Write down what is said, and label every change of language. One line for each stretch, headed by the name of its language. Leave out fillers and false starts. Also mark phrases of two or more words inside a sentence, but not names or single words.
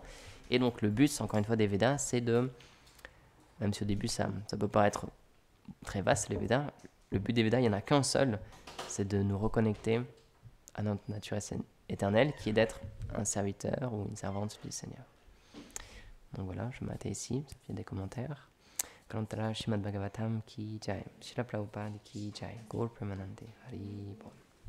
French: Et donc le but encore une fois des Védas, c'est de, même si au début ça peut paraître très vaste les Védas, le but des Védas il n'y en a qu'un seul, c'est de nous reconnecter à notre nature éternelle qui est d'être un serviteur ou une servante du Seigneur. Donc voilà, je m'arrête ici, ça fait des commentaires.
Hindi: कलान्तर श्रीमद् भागवतम् की जय, श्रील प्रभुपाद की जय, गौर प्रेमानन्दे, हरि बोल.